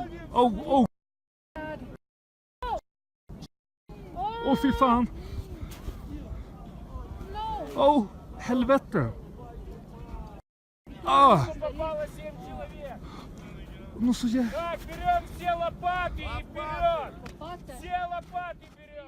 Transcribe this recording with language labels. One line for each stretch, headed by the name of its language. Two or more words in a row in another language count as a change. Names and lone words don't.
Swedish: Oh! Åh fy fan! Åh, helvete! Ah! Ну så jävla...
Russian: Так, берем все лопаты и вперед! Все лопаты вперед!